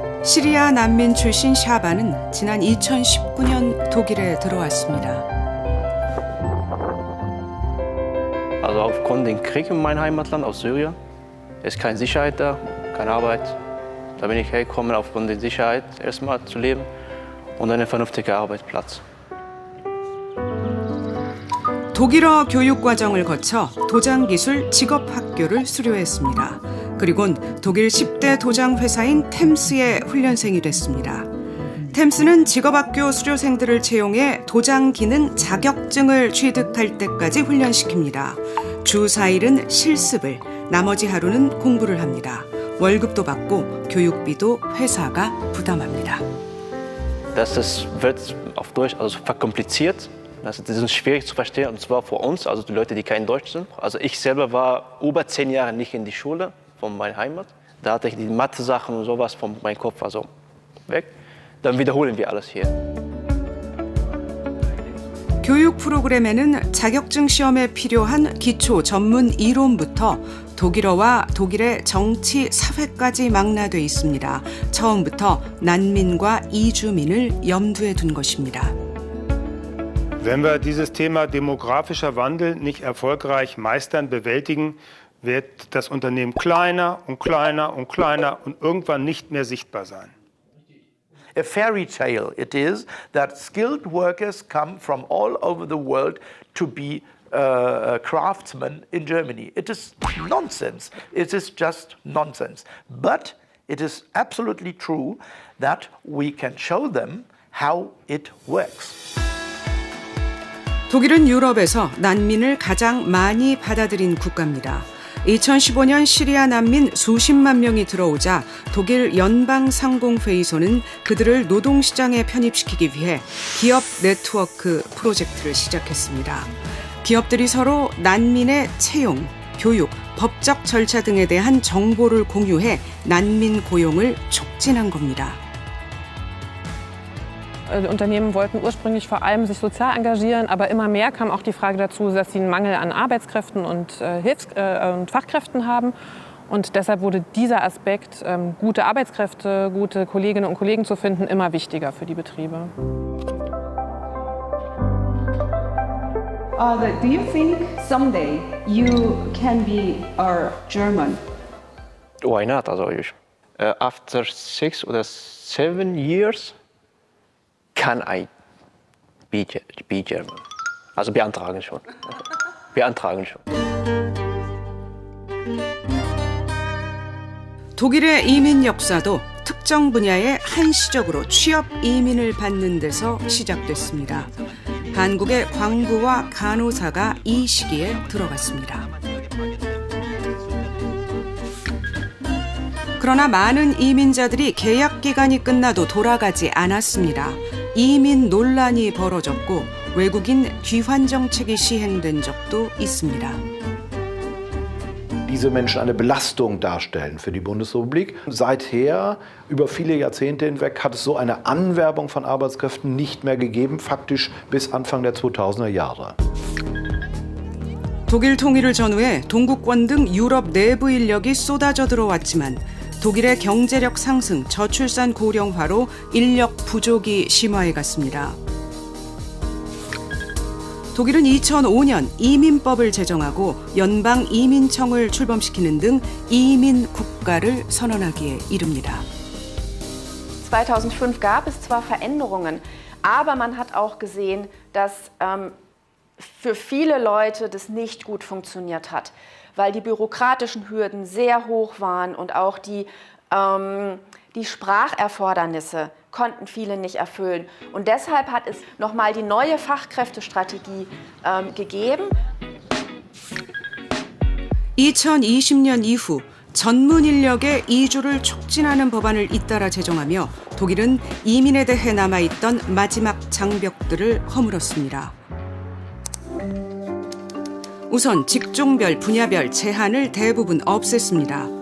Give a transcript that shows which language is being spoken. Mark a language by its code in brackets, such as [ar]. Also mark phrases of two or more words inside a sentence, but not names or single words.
[ko] 시리아 난민 출신 샤바는 지난 2019년 독일에 들어왔습니다. [de] Also aufgrund des Kriegs in meinem Heimatland aus Syrien ist keine Sicherheit da, keine Arbeit. Da bin ich hergekommen aufgrund der Sicherheit erstmal zu leben und einen vernünftigen Arbeitsplatz. [ko] 독일어 교육과정을 거쳐 도장기술 직업학교를 수료했습니다. 그리곤 독일 10대 도장 회사인 템스의 훈련생이 됐습니다. 템스는 직업학교 수료생들을 채용해 도장 기능 자격증을 취득할 때까지 훈련시킵니다. 주 4일은 실습을, 나머지 하루는 공부를 합니다. 월급도 받고 교육비도 회사가 부담합니다. [de] Das wird auf Deutsch also verkompliziert. Das ist schwierig zu verstehen, und zwar für uns, also die Leute, die kein Deutsch sind. Also ich selber war über 10 Jahre nicht in die Schule von meiner Heimat. Da hatte ich die Mathe-Sachen und sowas von meinem Kopf also weg. Dann wiederholen wir alles hier. [ko] 교육 프로그램에는 자격증 시험에 필요한 기초 전문 이론부터 독일어와 독일의 정치, 사회까지 망라돼 있습니다. 처음부터 난민과 이주민을 염두에 둔 것입니다. [de] Wenn wir dieses Thema demografischer Wandel nicht erfolgreich meistern, bewältigen, wird das Unternehmen kleiner und kleiner und kleiner und irgendwann nicht mehr sichtbar sein. [en] A fairy tale it is that skilled workers come from all over the world to be craftsmen in Germany. It is nonsense. It is just nonsense. But it is absolutely true that we can show them how it works. [ko] 독일은 유럽에서 난민을 가장 많이 받아들인 국가입니다. 2015년 시리아 난민 수십만 명이 들어오자 독일 연방상공회의소는 그들을 노동시장에 편입시키기 위해 기업 네트워크 프로젝트를 시작했습니다. 기업들이 서로 난민의 채용, 교육, 법적 절차 등에 대한 정보를 공유해 난민 고용을 촉진한 겁니다. [de] Unternehmen wollten ursprünglich vor allem sich sozial engagieren, aber immer mehr kam auch die Frage dazu, dass sie einen Mangel an Arbeitskräften und Fachkräften haben. Und deshalb wurde dieser Aspekt, gute Arbeitskräfte, gute Kolleginnen und Kollegen zu finden, immer wichtiger für die Betriebe. [en] Do you think someday you can be a German? Why not? Also after 6 or 7 years can I be German? [de] Also beantragen schon. Beantragen schon. [ko] 독일의 이민 역사도 특정 분야에 한시적으로 취업 이민을 받는 데서 시작됐습니다. 한국의 광부와 간호사가 이 시기에 들어갔습니다. 그러나 많은 이민자들이 계약 기간이 끝나도 돌아가지 않았습니다. 이민 논란이 벌어졌고 외국인 귀환 정책이 시행된 적도 있습니다. [de] Diese Menschen eine Belastung darstellen für die Bundesrepublik. Seither, über viele Jahrzehnte hinweg, hat es so eine Anwerbung von Arbeitskräften nicht mehr gegeben, faktisch bis Anfang der 2000er Jahre. [ko] 독일 통일을 전후해 동구권 등 유럽 내부 인력이 쏟아져 들어왔지만 독일의 경제력 상승, 저출산 고령화로 인력 부족이 심화해 갔습니다. 독일은 2005년 이민법을 제정하고 연방 이민청을 출범시키는 등 이민 국가를 선언하기에 이릅니다. [de] 2005 gab es zwar Veränderungen, aber man hat auch gesehen, dass für viele Leute das nicht gut funktioniert hat, weil die bürokratischen Hürden sehr hoch waren und auch die Spracherfordernisse konnten viele nicht erfüllen. Und deshalb hat es nochmal die neue Fachkräftestrategie gegeben. [ko] 2020년 이후 전문 인력의 이주를 촉진하는 법안을 잇따라 제정하며 독일은 이민에 대해 남아있던 마지막 장벽들을 허물었습니다. 우선 직종별, 분야별 제한을 대부분 없앴습니다.